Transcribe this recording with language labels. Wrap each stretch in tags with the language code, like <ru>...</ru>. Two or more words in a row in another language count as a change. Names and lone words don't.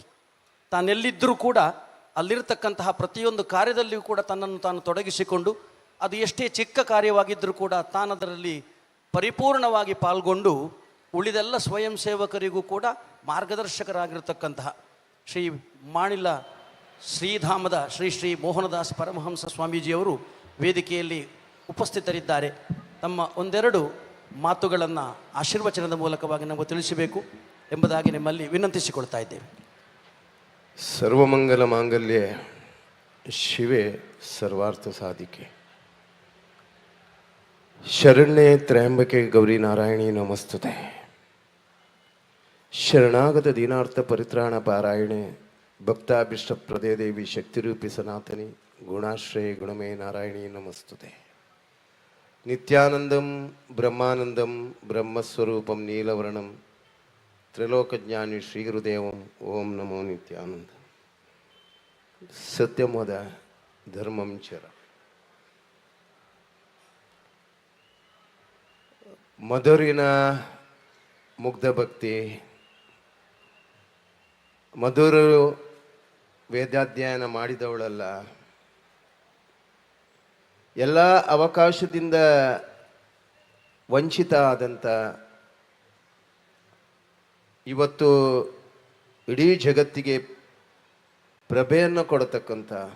<kn>ತಾನೆಲ್ಲಿದ್ದರೂ ಕೂಡ ಅಲ್ಲಿರತಕ್ಕಂತಹ ಪ್ರತಿಯೊಂದು ಕಾರ್ಯದಲ್ಲಿಯೂ ಕೂಡ ತನ್ನನ್ನು ತಾನು ತೊಡಗಿಸಿಕೊಂಡು, ಅದು ಎಷ್ಟೇ ಚಿಕ್ಕ ಕಾರ್ಯವಾಗಿದ್ದರೂ ಕೂಡ ತಾನದರಲ್ಲಿ ಪರಿಪೂರ್ಣವಾಗಿ ಪಾಲ್ಗೊಂಡು ಉಳಿದೆಲ್ಲ ಸ್ವಯಂ ಸೇವಕರಿಗೂ ಕೂಡ ಮಾರ್ಗದರ್ಶಕರಾಗಿರತಕ್ಕಂತಹ ಶ್ರೀ ಮಾಣಿಲ ಶ್ರೀಧಾಮದ ಶ್ರೀ ಶ್ರೀ ಮೋಹನದಾಸ್ ಪರಮಹಂಸ ಸ್ವಾಮೀಜಿಯವರು ವೇದಿಕೆಯಲ್ಲಿ ಉಪಸ್ಥಿತರಿದ್ದಾರೆ. ತಮ್ಮ ಒಂದೆರಡು ಮಾತುಗಳನ್ನು ಆಶೀರ್ವಚನದ ಮೂಲಕವಾಗಿ ನಮಗೆ ತಿಳಿಸಬೇಕು ಎಂಬುದಾಗಿ ನಿಮ್ಮಲ್ಲಿ ವಿನಂತಿಸಿಕೊಳ್ತಾ ಇದ್ದೇವೆ.</kn> <sa>ಸರ್ವಮಂಗಲ ಮಾಂಗಲ್ಯ ಶಿವೆ ಸರ್ವಾರ್ಥ ಸಾಧಿಕೆ ಶರಣ್ಯೆ ತ್ರಯಂಬಕೆ ಗೌರಿ ನಾರಾಯಣಿ ನಮಸ್ತುತೆ. ಶರಣಾಗತ ದೀನಾರ್ಥ ಪರಿತ್ರಾಣ ಪಾರಾಯಣೆ ಭಕ್ತಾಭಿಷ್ಟ ಪ್ರದೇ ದೇವಿ ಶಕ್ತಿರೂಪಿ ಸನಾತನಿ ಗುಣಾಶ್ರಯ ಗುಣಮೇ ನಾರಾಯಣಿ ನಮಸ್ತುತೆ. ನಿತ್ಯಾನಂದಂ ಬ್ರಹ್ಮಾನಂದಂ ಬ್ರಹ್ಮಸ್ವರೂಪಂ ನೀಲವರ್ಣಂ ತ್ರಿಲೋಕಜ್ಞಾನಿ ಶ್ರೀ ಗುರುದೇವಂ ಓಂ ನಮೋ ನಿತ್ಯಾನಂದ. ಸತ್ಯಮದ ಧರ್ಮಂ ಚರ.</sa> <kn>ಮಧುರಿನ ಮುಗ್ಧ ಭಕ್ತಿ, ಮಧುರು ವೇದಾಧ್ಯಯನ ಮಾಡಿದವಳಲ್ಲ, ಎಲ್ಲ ಅವಕಾಶದಿಂದ ವಂಚಿತ ಆದಂಥ, ಇವತ್ತು ಇಡೀ ಜಗತ್ತಿಗೆ ಪ್ರಭೆಯನ್ನು ಕೊಡತಕ್ಕಂಥ</kn>